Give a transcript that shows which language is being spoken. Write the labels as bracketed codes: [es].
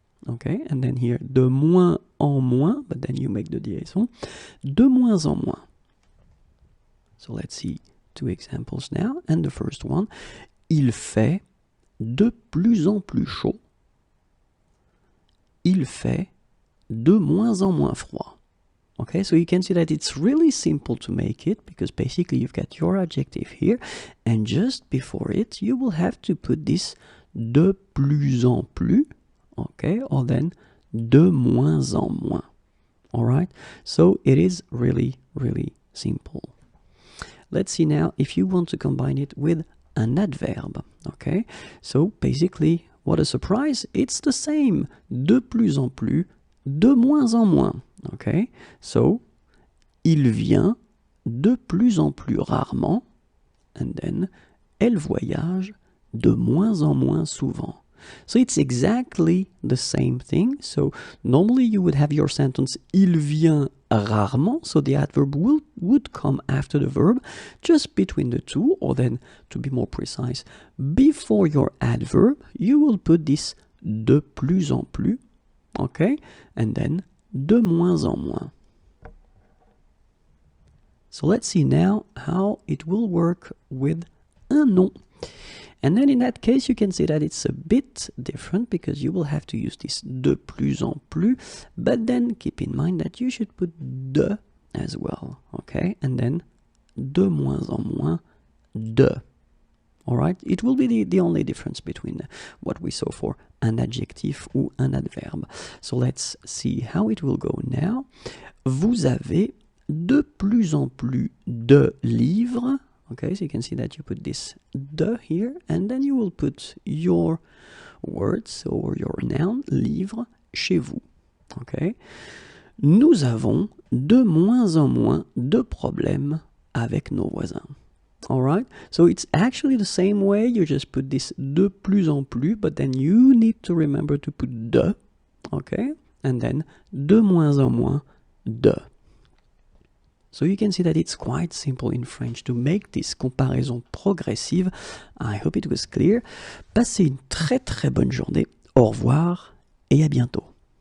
[en] Okay, and then here [fr] de moins en moins, [en] but then you make the liaison de moins en moins. So let's see two examples now, and the first one, [fr] il fait de plus en plus chaud. Il fait de moins en moins froid. [en] Okay, so you can see that it's really simple to make it, because basically you've got your adjective here, and just before it you will have to put this [fr] de plus en plus, [en] okay, or then [fr] de moins en moins. [en] Alright, so it is really simple. Let's see now if you want to combine it with an adverb. Okay, so basically, what a surprise, it's the same, [fr] de plus en plus, de moins en moins. [en] Okay, so [fr] il vient de plus en plus rarement, [en] and then [fr] elle voyage de moins en moins souvent. [en] So it's exactly the same thing. So normally you would have your sentence [fr] il vient rarement, [en] so the adverb would come after the verb, just between the two, or then to be more precise, before your adverb you will put this [fr] de plus en plus, [en] okay, and then [fr] de moins en moins. [en] So let's see now how it will work with [fr] un nom. [en] And then in that case, you can see that it's a bit different, because you will have to use this [fr] de plus en plus, [en] but then keep in mind that you should put de as well, okay? And then [fr] de moins en moins, de. [en] Alright? It will be the only difference between what we saw for an [fr] adjectif ou un adverbe. [en] So let's see how it will go now. [fr] Vous avez de plus en plus de livres. [en] Okay, so you can see that you put this de here, and then you will put your words or your noun, livre, [fr] chez vous. [en] Okay. [fr] Nous avons de moins en moins de problèmes avec nos voisins. [en] Alright, so it's actually the same way, you just put this [fr] de plus en plus, [en] but then you need to remember to put de, okay, and then [fr] de moins en moins, de. [en] So you can see that it's quite simple in French to make this [fr] comparaison progressive. [en] I hope it was clear. [fr] Passez une très bonne journée. Au revoir et à bientôt.